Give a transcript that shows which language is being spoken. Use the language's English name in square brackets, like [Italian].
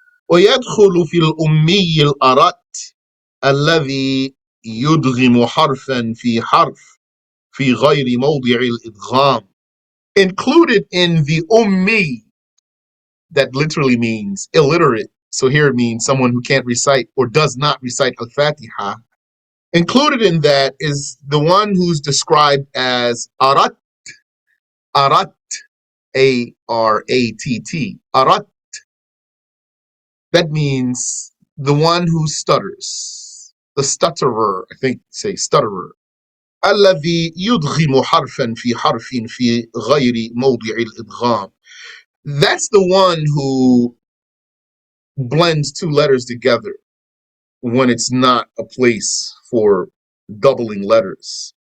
[Arabic] ويدخل في الأمي الأرت الذي يدغم حرفا في حرف في غير موضع الإدغام. [English] Included in the ummi, that literally means illiterate. So here it means someone who can't recite or does not recite Al-Fatiha. Included in that is the one who's described as arat, arat, A-R-A-T-T, arat. That means the one who stutters, the stutterer, I think say stutterer. [Arabic] الذي يدغم حرفا في حرف في غير موضع الإدغام. [English] That's the one who blends two letters together when it's not a place for doubling letters.